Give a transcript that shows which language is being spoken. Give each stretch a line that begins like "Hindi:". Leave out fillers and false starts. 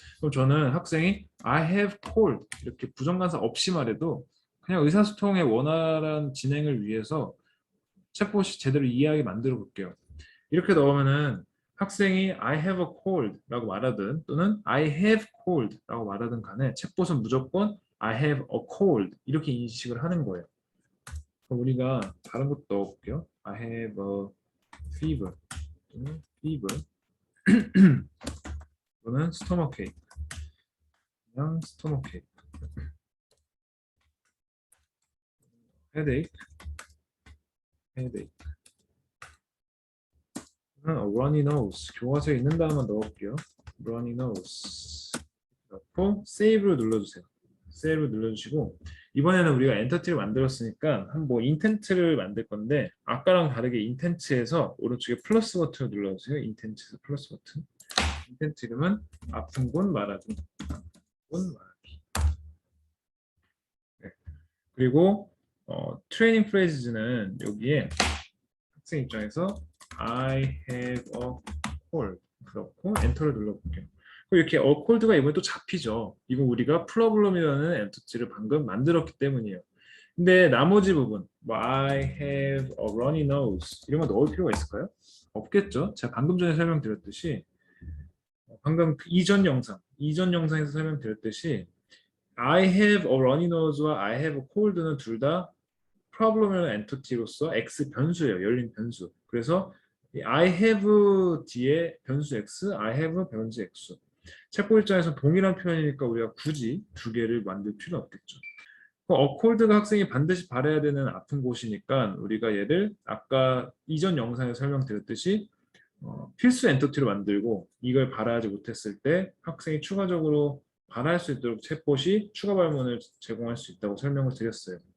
Korean: 그럼 저는 학생이 I have cold 이렇게 부정관사 없이 말해도 그냥 의사소통의 원활한 진행을 위해서 챗봇이 제대로 이해하게 만들어 볼게요. 이렇게 넣으면은 학생이 I have a cold 라고 말하든 또는 I have cold 라고 말하든 간에 챗봇은 무조건 I have a cold 이렇게 인식을 하는 거예요. 그럼 우리가 다른 것도 넣어볼게요.
English: I have a fever
Korean: 또는
English: fever 또는 stomachache
Korean: 그냥
English: stomachache headache headache runny nose
Korean: 교과서에 있는 단어만 넣어볼게요. runny nose 넣고 save를 눌러주세요. save를 눌러주시고 이번에는 우리가 엔터티를 만들었으니까 한번 인텐트를 만들 건데 아까랑 다르게 인텐트에서 오른쪽에 플러스 버튼을 눌러주세요. 인텐트에서 플러스 버튼. 인텐트 이름은 아픈 곳 말하기. 아픈 곳 말하기. 네. 그리고 트레이닝 프레이즈는 여기에 학생 입장에서 I have a cold 그렇고 엔터를 눌러볼게요. 이렇게 a cold가 이번에 또 잡히죠. 이건 우리가 problem이라는 엔터티를 방금 만들었기 때문이에요. 근데 나머지 부분 뭐 I have a runny nose 이런 거 넣을 필요가 있을까요? 없겠죠. 제가 방금 전에 설명드렸듯이 방금 그 이전 영상에서 설명드렸듯이 I have a runny nose 와 I have a cold 는 둘 다 problem을 엔티티로서 x 변수예요. 열린 변수. 그래서 이 I have 뒤에 변수 x, I have 변수 x. 책보 입장에서 동일한 표현이니까 우리가 굳이 두 개를 만들 필요는 없겠죠. 어콜드가 학생이 반드시 바라야 되는 아픈 곳이니까 우리가 얘를 아까 이전 영상에 설명드렸듯이 필수 엔터티로 만들고 이걸 바라지 못했을 때 학생이 추가적으로 바라할 수 있도록 챗봇이 추가 발문을 제공할 수 있다고 설명을 드렸어요.